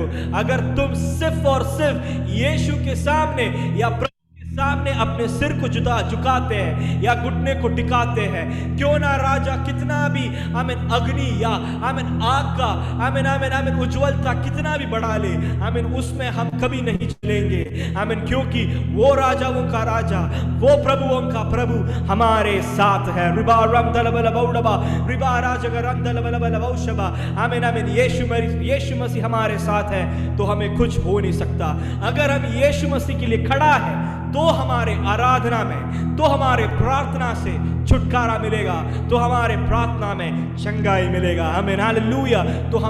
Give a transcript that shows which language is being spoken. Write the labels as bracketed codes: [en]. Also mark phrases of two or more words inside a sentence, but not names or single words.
[hi] अगर तुम सिर्फ और सिर्फ यीशु के सामने या सामने अपने सिर को झुकाते हैं या घुटने को टिकाते हैं क्यों ना राजा कितना भी आमीन अग्नि या आमीन आग का आमीन आमीन आमीन उज्ज्वलता कितना भी बढ़ा ले आमीन उसमें हम कभी नहीं चलेंगे आमीन क्योंकि वो राजाओं का राजा वो प्रभुओं का प्रभु हमारे साथ है रिबा रम दलबल बौडबा रिबा राजगर रम दलबल बौशबा आमीन आमीन यीशु मसीह हमारे साथ है तो हमें कुछ हो नहीं सकता अगर हम यीशु मसीह के लिए खड़ा है तो हमारे आराधना में तो हमारे प्रार्थना से छुटकारा मिलेगा तो हमारे प्रार्थना में चंगाई मिलेगा आमीन हालेलुया तो हम